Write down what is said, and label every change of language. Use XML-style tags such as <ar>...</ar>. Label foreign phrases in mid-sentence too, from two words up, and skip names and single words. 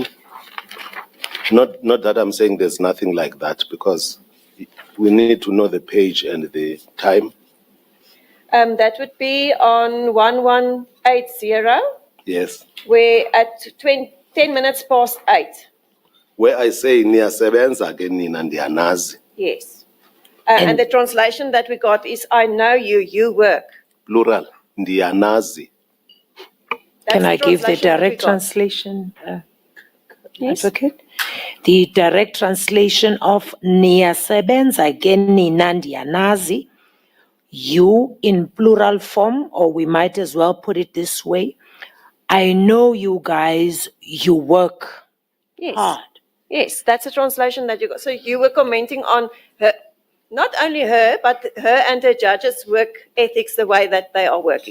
<en>Not that I'm saying there's nothing like that, because we need to know the page and the time. That would be on 1180. Yes. Where at 10 minutes past 8. Where I say</en> <xh>niyasebenza ke nina ndiyanazi.</xh> <en>Yes. And the translation that we got is I know you, you work. Plural, ndiyanazi. Can I give the direct translation, Advocate? The direct translation of</en> <xh>niyasebenza ke nina ndiyanazi.</xh> <en>You in plural form, or we might as well put it this way. I know you guys, you work hard. Yes, that's a translation that you got. So you were commenting on her, not only her, but her and her judges' work ethics, the way that they are working.</en>